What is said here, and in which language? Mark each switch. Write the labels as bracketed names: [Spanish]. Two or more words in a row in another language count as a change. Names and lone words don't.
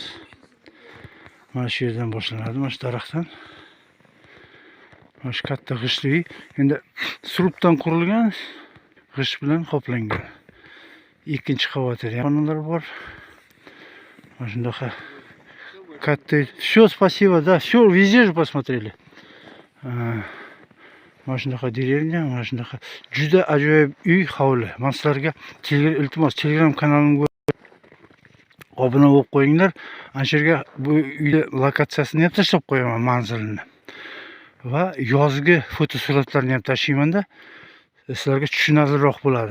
[Uzbek] Mana shu yerdan boshlanadi, mana shu daraxtdan. Mana shu katta g'ishtli uy, endi surubdan qurilgan, g'isht bilan qoplangan. Ikkinchi qavatida xonalari bor. Mana shunaqa katta. [Russian] Все, спасибо, да, все, везде же посмотрели. [Uzbek] Mana shunaqa dеревня, mana shunaqa juda ajoyib uy, hovli. Men sizlarga iltimos Telegram kanalimga obuna bo'lib qo'yinglar. Ana shu yerga bu uyni lokatsiyasini ham tashlab qo'yaman, manzilini. Va yozgi fotosuratlarni ham tashlayman-da, sizlarga tushunarliroq bo'ladi.